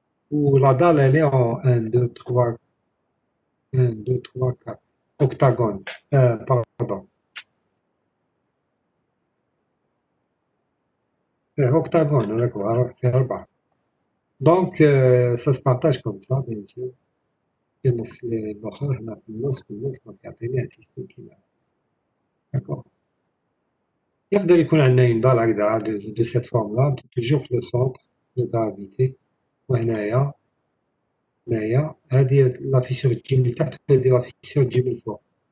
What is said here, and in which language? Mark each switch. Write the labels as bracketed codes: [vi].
[fr] Où la dalle elle est en 1, 2, 3, 4 octagone, pardon. Octagone, d'accord, alors c'est 4. Donc ça se partage comme ça, bien sûr. [ar] في النص الآخر هنا في النص دونك يعطيني [fr] un système [ar] كيما d'accord. يقدر يكون عندنا [fr] une dalle [ar] هكذا [fr] de cette forme là, toujours في le centre de gravité. [ar] وهنايا هذه لا فيسور تجي من تحت وهذه لا فيسور تجي من الفوق.